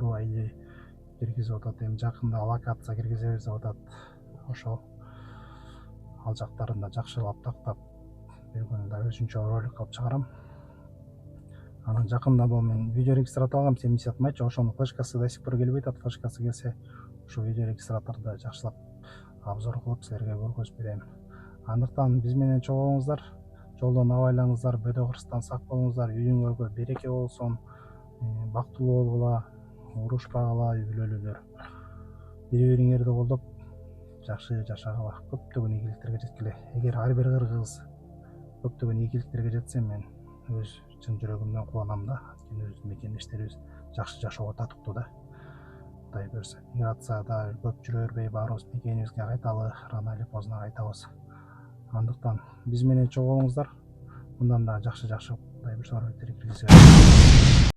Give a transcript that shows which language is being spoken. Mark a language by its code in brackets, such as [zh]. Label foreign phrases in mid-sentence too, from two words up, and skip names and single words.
[ky] Урубай киргизип атат. Эми жакында локация киргизебиз деп атат. Ошол ал жактарын да жакшылап тактап, бир күнү да өзүнчө ролик кылып чыгарам. Анан жакында бул мен видео регистратор алгам, 70 майчы, ошонун флешкасы [ru] до сих пор [ky] келбей атат. Флешкасы келсе, ошо видео регистраторду жакшылап обзор кылып силерге көргөзүп берем. Андыктан биз менен чогуу болуңуздар, жолдон абайлаңыздар, бөдө кырстан сак болуңуздар, үйүңөргө береке болсун, бактылуу болгула, урушпагыла, үй бүлөлүүлөр. Бири-бириңерди колдоп, жакшы жашагыла, көптөгөн ийгиликтерге жеткиле. Эгер ар бир кыргыз көптөгөн ийгиликтерге жетсе, мен өз чын жүрөгүмдөн кубанам да. Анткени өз мекендештерибиз жакшы жашоого татыктуу да. Кудай буйрса, миграцияда көп жүрө бербей, баарыбыз мекенибизге кайталы, [ru] рано или поздно кайтабыз. [ky] Андыктан биз менен чогуу болуңуздар. Мындан да жакшы Кудай буйрса роликтерди киргизебиз.